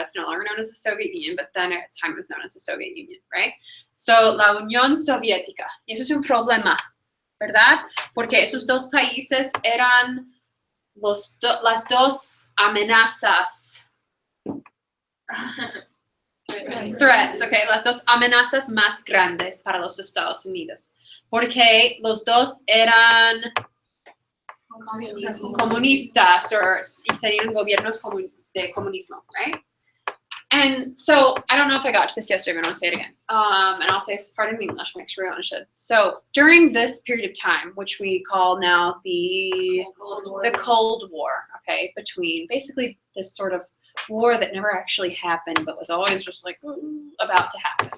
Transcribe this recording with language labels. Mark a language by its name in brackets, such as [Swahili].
[English] It's no longer known as the Soviet Union, but then at the time it was known as the Soviet Union, right? [Spanish] So la Unión Soviética. Y eso es un problema, ¿verdad? Porque esos dos países eran las dos amenazas. [English] Threats, okay, [Spanish] las dos amenazas más grandes para los Estados Unidos. Porque los dos eran comunistas y tenían gobiernos de comunismo, right? [English] And so, I don't know if I got to this yesterday, but I'm going to say it again. And I'll say this part in English, make sure I understood. So, during this period of time, which we call now the Cold War, okay, between basically this sort of war that never actually happened, but was always just like about to happen.